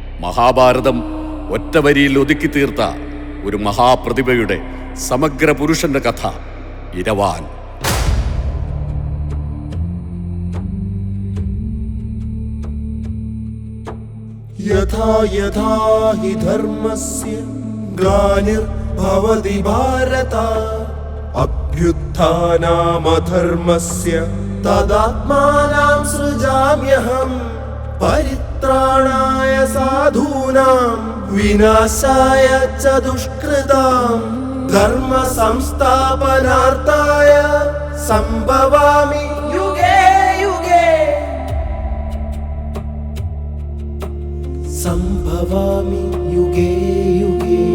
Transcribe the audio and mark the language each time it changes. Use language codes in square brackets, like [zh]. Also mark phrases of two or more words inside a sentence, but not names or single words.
[ml] മഹാഭാരതം ഒറ്റ വരിയിൽ ഒതുക്കി തീർത്ത ഒരു മഹാപ്രതിഭയുടെ സമഗ്ര പുരുഷന്റെ കഥ ഇരവാൻ. [sa] യഥാ യഥാ ഹി ധർമ്മസ്യ ഗ്ലാനിർഭവതി ഭാരത അഭ്യുത്ഥാനമധർമ്മസ്യ തദാത്മാനാം സൃജാമ്യഹം പരിത്രാണായ സാധൂനാം വിനാശായ ച ദുഷ്കൃതാം ധർമ്മ സംസ്ഥാപനാർത്ഥായ സംഭവാമി യുഗേ യുഗേ സംഭവാമി യുഗേ യുഗേ.